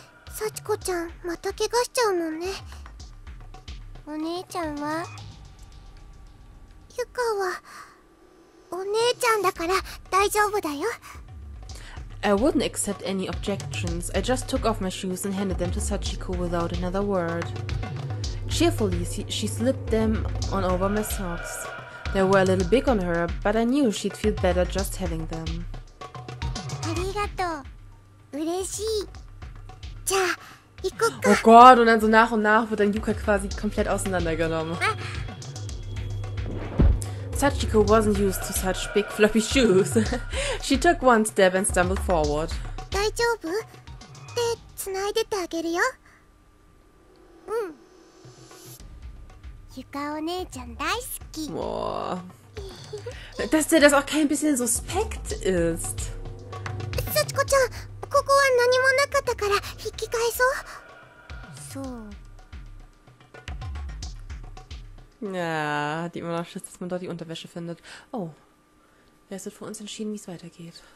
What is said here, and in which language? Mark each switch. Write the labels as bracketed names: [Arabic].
[Japanese] 幸子ちゃん、また怪我しちゃうもんね。お姉ちゃんは？ゆかはお姉ちゃんだから大丈夫だよ。 [English] I wouldn't accept any objections. I just took off my shoes and handed them to Sachiko without another word. Cheerfully, she slipped them on over my socks. They were a little big on her, but I knew she'd feel better just having them. [Japanese] ありがとう。嬉しい。じゃあ、行こっか。 [German] Oh Gott, und dann so nach und nach wird dann Yuka quasi komplett auseinandergenommen. [English] Sachiko wasn't used to such big floppy shoes. She took one step and stumbled forward. [Japanese] 大丈夫？手繋いでてあげるよ。うん。ゆかお姉ちゃん大好き。 [German] Boah. Dass der das auch kein bisschen suspekt ist. [Japanese] 幸子ちゃん、ここは何もなかったから引き返そう。そう。 [German] Ja, hat die immer noch Schiss, dass man dort die Unterwäsche findet. Oh. Ja, es wird für uns entschieden, wie es weitergeht.